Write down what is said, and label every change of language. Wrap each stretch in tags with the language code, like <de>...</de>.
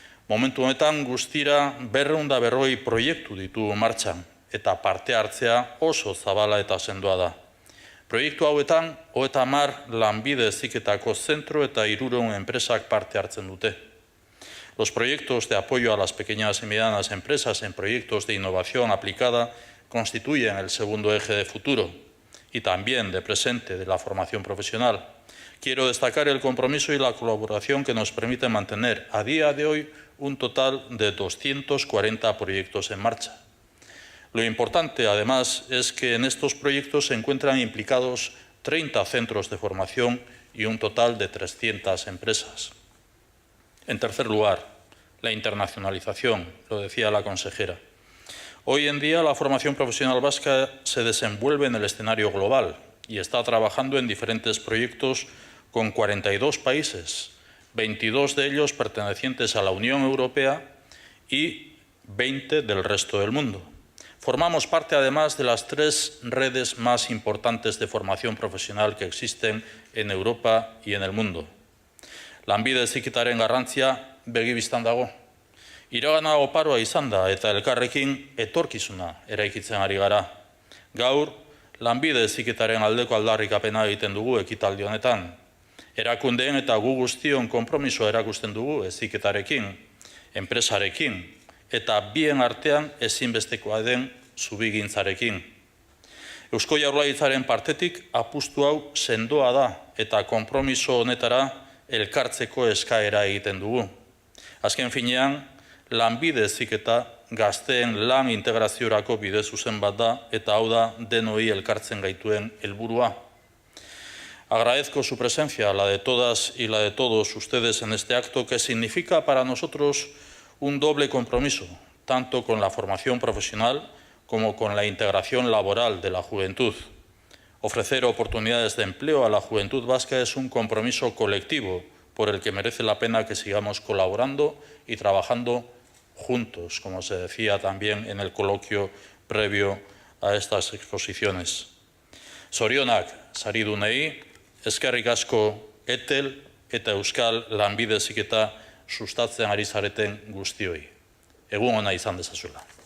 <eu>Momentu honetan guztira 240 proiektu ditu martxan, eta parte hartzea oso zabala eta sendoa da. Proiektu hauetan, 30 lanbide heziketako zentro eta 300 enpresak parte hartzen dute.</eu> <es>Los proyectos de apoyo a las pequeñas y medianas empresas en proyectos de innovación aplicada constituyen el segundo eje de futuro y también de presente de la formación profesional. Quiero destacar el compromiso y la colaboración que nos permite mantener a día de hoy un total de 240 proyectos en marcha. Lo importante, además, es que en estos proyectos se encuentran implicados 30 centros de formación y un total de 300 empresas. En tercer lugar, la internacionalización, lo decía la consejera. Hoy en día la formación profesional vasca se desenvuelve en el escenario global y está trabajando en diferentes proyectos con 42 países, 22 de ellos pertenecientes a la Unión Europea y 20 del resto del mundo. Formamos parte, además, de las 3 redes más importantes de formación profesional que existen en Europa y en el mundo.</es> <eu>Lanbide Heziketaren garrantzia begibistan dago. Iragana oparoa izan da eta elkarrekin etorkizuna eraikitzen ari gara. Gaur, Lanbide Heziketaren aldeko aldarrikapena egiten dugu ekitaldi honetan. Erakundeen eta gu guztion konpromisoa erakusten dugu heziketarekin, enpresarekin, eta bien artean ezinbestekoa den zubigintzarekin. Eusko Jaurlaritzaren partetik apustu hau sendoa da eta konpromiso honetara elkartzeko eskaera egiten dugu. Azken finean, Lanbide Heziketa gazteen lan integraziorako bide zuzen bat da eta hau da denoi elkartzen gaituen helburua.</eu> <es>Agradezco su presencia, la de todas y la de todos ustedes en este acto que significa para nosotros un doble compromiso, tanto con la formación profesional como con la integración laboral de la juventud. Ofrecer oportunidades de empleo a la juventud vasca es un compromiso colectivo por el que merece la pena que sigamos colaborando y trabajando juntos, como se decía también en el coloquio previo a estas exposiciones.</es> <eu>Zorionak saridunei, eskerrik asko Etel eta Euskal Lanbide Heziketa sustatzen ari zareten guztioi. Egun ona izan dezazuela.</eu>